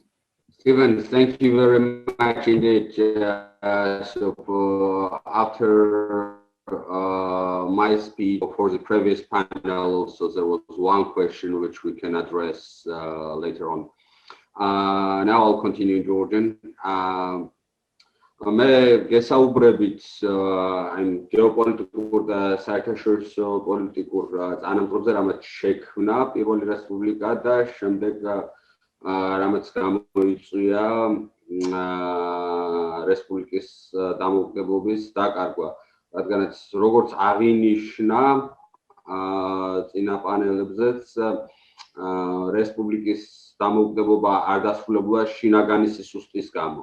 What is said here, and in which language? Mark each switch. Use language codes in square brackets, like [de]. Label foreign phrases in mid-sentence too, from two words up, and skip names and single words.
[en] Stephen, thank you very much indeed. After my speech for the previous panel, so there was one question which we can address later on. Now I'll continue in Georgian. [ka] მე გესაუბრებით აი გეოპოლიტიკურ და საერთაშორისო პოლიტიკურ წანამძღოლზე, რამაც შექმნა პირველი რესპუბლიკა და შემდეგ რამაც გამოიწვია რესპუბლიკის დამოუკიდებლობის დაკარგვა, რადგანაც როგორც აღინიშნა წინა პანელებზეც რესპუბლიკის დამოუკიდებლობა არ დასრულებულა შინაგანი სისუსტის გამო.